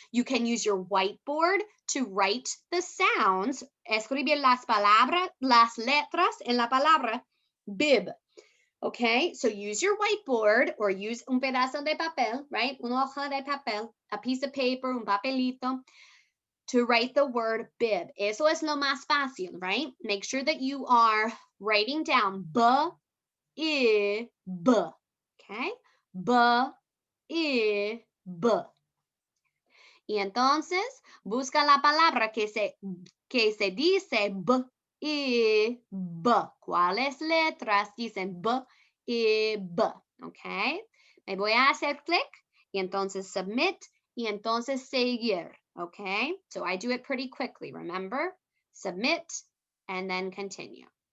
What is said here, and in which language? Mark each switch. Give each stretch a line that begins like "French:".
English: You can use your whiteboard to write the sounds,
Spanish: escribir las palabras, las letras en la palabra bib.
English: Okay, so use your whiteboard or use
Spanish: un pedazo de papel,
English: right?
Spanish: Una hoja de papel,
English: a piece of paper,
Spanish: un papelito,
English: to write the word bib.
Spanish: Eso es lo más fácil,
English: right? Make sure that you are writing down b, I, B, okay? B, I, B.
Spanish: Y entonces busca la palabra que se dice B, I, B. ¿Cuáles letras dicen B, I, B? Okay? Me voy a hacer clic y entonces submit y entonces seguir.
English: Okay? So I do it pretty quickly, remember? Submit and then continue.